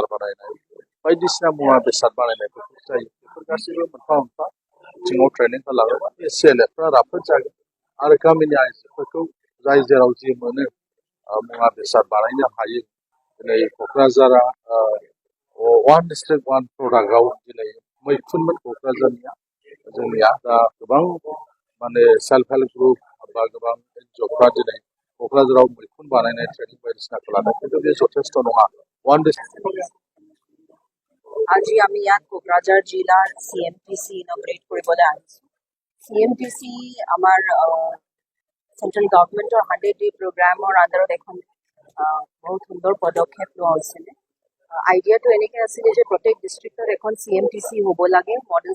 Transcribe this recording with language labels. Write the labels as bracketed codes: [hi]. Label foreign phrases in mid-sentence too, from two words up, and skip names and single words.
[brx] बानायनाय बायदिसिना मुवा बेसाद बानायनायफोरखौ जायो बेफोर गासैबो मोनफा मोनफा बिथिङाव ट्रेनिं होलाङोबा बे सिएलएफफ्रा राफोद जागोन आरो गामिनि आइजोफोरखौ जाय जेराव जि मोनो मुवा बेसाद बानायनो हायो दिनै क'क्राझारा [en] one district one product [brx] दिनै मैखुनमोन क'क्राझारनिया जोंनिया दा गोबां माने [en] self help group [brx] बा गोबां एनजिअफ्रा दिनै क'क्राझाराव मैखुन बानायनाय ट्रेनिं बायदिसिनाखौ लादों खिन्थु बे যথেষ্ট नङा वान [as] আজি আমি ইয়াত কোকৰাঝাৰ জিলাৰ CMTC ইনগ্ৰেট কৰিবলৈ আহিছোঁ CMTC আমাৰ [en] central government [as] 100-day প্ৰগ্ৰামৰ আণ্ডাৰত এখন বহুত সুন্দৰ পদক্ষেপ লোৱা হৈছিলে আইডিয়াটো এনেকৈ আছিলে যে প্ৰত্যেক ডিষ্ট্ৰিক্টত এখন CMTC হ'ব লাগে মডেল